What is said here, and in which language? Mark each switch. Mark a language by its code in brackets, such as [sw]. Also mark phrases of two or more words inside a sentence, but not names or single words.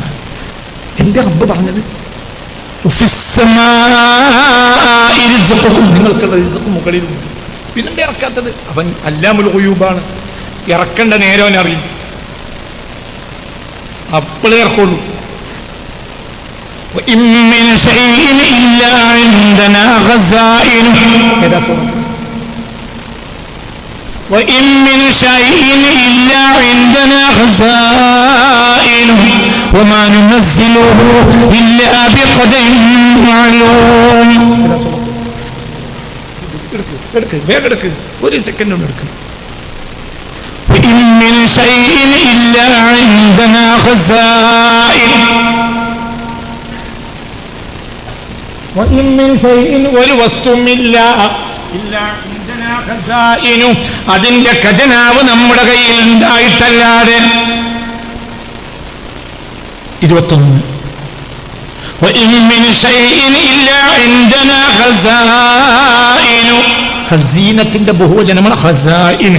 [ml] എന്റെ റബ്ബ് പറഞ്ഞത് നിങ്ങൾക്കുള്ള റിസ്ക് മുകളിലുണ്ട്. പിന്നെന്താ ഇറക്കാത്തത്? അവൻ [ar] علام الغيوب. [ml] ഇറക്കേണ്ട നേരം അറിയും, അപ്പോഴേ ഇറക്കുള്ളൂ. [ar] وإن من شيء إلا عندنا خزائنه وما ننزله إلا بقدر معلوم. [ml] ഒരു സെക്കൻഡ് കൊണ്ട് എടുക്ക്. [ar] وإن من شيء إلا عندنا خزائنه وإن من شيء [ml] ഒരു വസ്തുവില്ല അതിന്റെ ഖജനാവ് നമ്മുടെ കയ്യിൽ ഉണ്ടായിട്ടല്ലാതെ. 21 ഖസീനത്തിന്റെ ബഹുവചനമാണ് ഖസായിന്.